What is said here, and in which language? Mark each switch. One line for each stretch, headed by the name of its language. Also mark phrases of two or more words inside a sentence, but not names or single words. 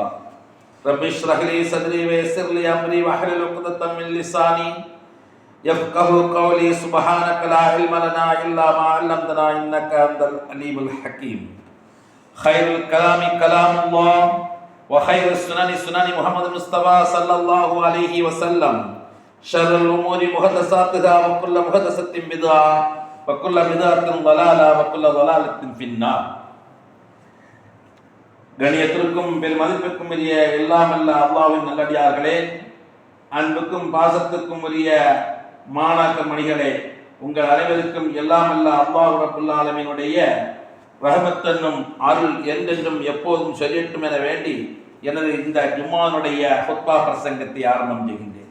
Arabic: رب اشرح لي صدري ويسر لي أمري واحلل عقدة من لساني يفقهوا قولي سبحانك لا علم لنا إلا ما علمتنا إنك أنت العليم الحكيم خير الكلام كلام الله وخير السنن سنن محمد المصطفى صلى الله عليه وسلم شر الأمور محدثاتها وكل محدثة بدعة وكل بدعة ضلالة وكل ضلالة في النار.
Tamil: கணியத்திற்கும் பெரும் மதிப்பிற்கும் உரிய எல்லாம் அல்ல அல்லாஹ்வின் நல்லடியார்களே, அன்புக்கும் பாசத்துக்கும் உரிய மாணாக்க மணிகளே, உங்கள் அனைவருக்கும் எல்லாம் அல்ல அல்லாஹ் ரப்புல் ஆலமீனுடைய ரஹமத் என்னும் அருள் என்றென்றும் எப்போதும் சொல்லட்டும் என வேண்டி எனது இந்த ஜும்மானுடைய ஹுத்பா பிரசங்கத்தை ஆரம்பம் செய்கின்றேன்.